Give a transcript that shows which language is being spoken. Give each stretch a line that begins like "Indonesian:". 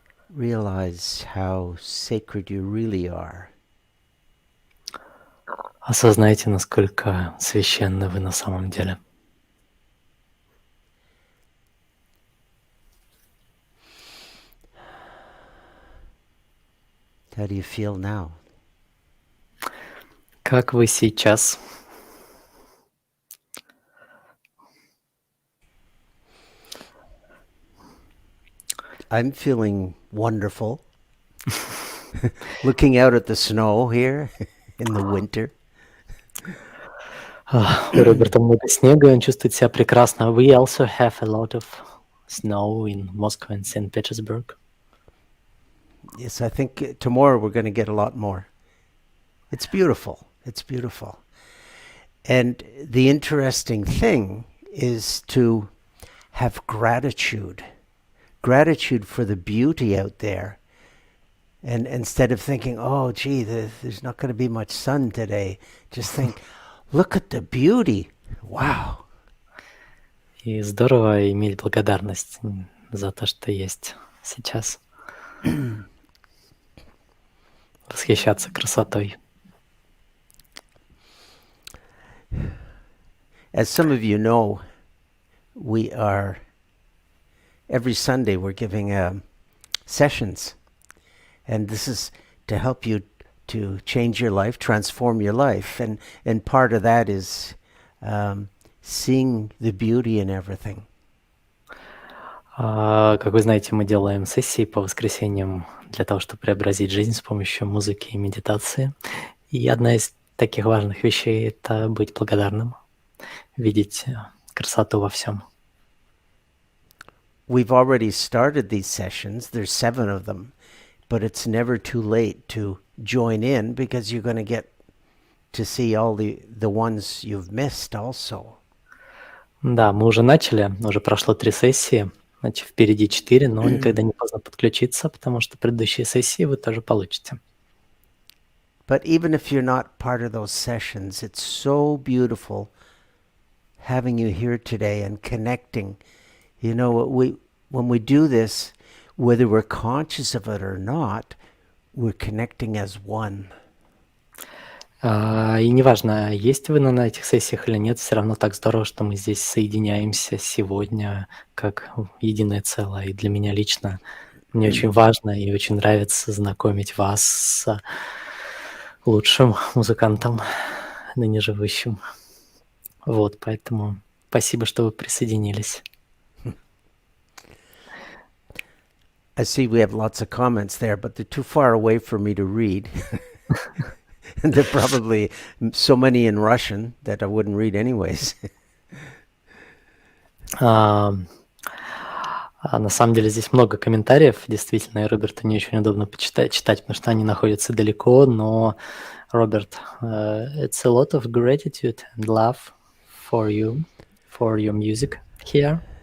English: realize how sacred you really are.
Russian: Осознайте, насколько священны вы на самом деле.
English: How do you feel now?
Russian: Как вы сейчас?
English: I'm feeling wonderful. Looking out at the snow here in the winter.
Russian: У Роберта много снега, и он чувствует себя прекрасно.
English: We also have a lot of snow in Moscow and St. Petersburg. Yes, I think tomorrow we're going to get a lot more. It's beautiful. It's beautiful. And the interesting thing is to have gratitude. Gratitude for the beauty out there. And instead of thinking, oh, gee, there's not going to be much sun today, just think, look at the beauty. Wow.
Russian: И здорово иметь благодарность за то, что есть сейчас. Восхищаться красотой.
English: As some of you know, we are, every Sunday we're giving sessions. And this is to help you to change your life, transform your life. And part of that is seeing the beauty in everything.
Russian: Как вы знаете, мы делаем сессии по воскресеньям для того, чтобы преобразить жизнь с помощью музыки и медитации. И одна из таких важных вещей – это быть благодарным, видеть красоту во всем.
English: We've already started these sessions. There's 7 of them. But it's never too late to join in because you're going to get to see all the ones you've missed also.
Russian: Да, мы уже начали, уже прошло 3 сессии, значит, впереди 4, но никогда не поздно подключиться, потому что предыдущие сессии вы тоже получите.
English: But even if you're not part of those sessions, it's so beautiful having you here today and connecting. You know, when we do this, whether we're conscious of it or not, we're connecting as one.
Russian: И неважно, есть вы на этих сессиях или нет, все равно так здорово, что мы здесь соединяемся сегодня как единое целое. И для меня лично мне очень важно и очень нравится знакомить вас с лучшим музыкантом, ныне живущим. Вот, поэтому спасибо, что вы присоединились.
English: I see we have lots of comments there, but they're too far away for me to read. And there are probably so many in Russian that I wouldn't read anyways.
Russian: На самом деле здесь много комментариев, действительно, и Роберту не очень удобно читать, потому что они находятся далеко, но, Роберт,
English: it's a lot of gratitude and love for you, for your music here.